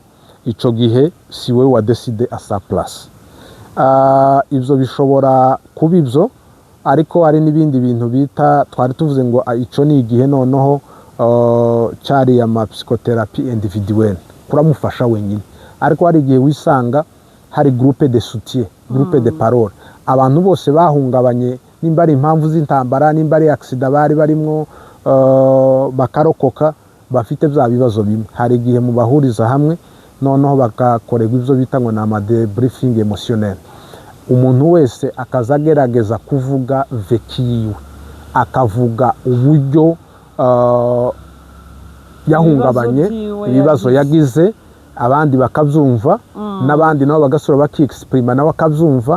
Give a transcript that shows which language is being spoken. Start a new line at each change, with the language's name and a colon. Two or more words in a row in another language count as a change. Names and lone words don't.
Kinyarwanda: Icyo gihe si we wadeside
French: asa place.
Kinyarwanda: Ibyo bishobora kuba ibyo, ariko hari n'ibindi bintu bita twari tuvuze ngo icyo ni igihe noneho cyari ama
French: psychotherapie individuelle,
Kinyarwanda: kuramufasha wenyine. Ariko hari igihe wisanga hari
French: groupe de soutien, groupe de parole,
Kinyarwanda: abantu bose bahungabanye, nimba ari impamvu z'intambara, nimba ari accident bari barimo bakarokoka, bafite bya bibazo bimwe. Hari igihe mubahuriza hamwe noneho bagakorerwa ibyo bita ngo ni ama
French: debriefing emotionnel.
Kinyarwanda: Umuntu wese akaza agerageza kuvuga veki yiwe, akavuga uburyo yahungabanye, ibibazo yagize, abandi bakabyumva, n'abandi nabo bagasura bakiexprima nawe akabyumva.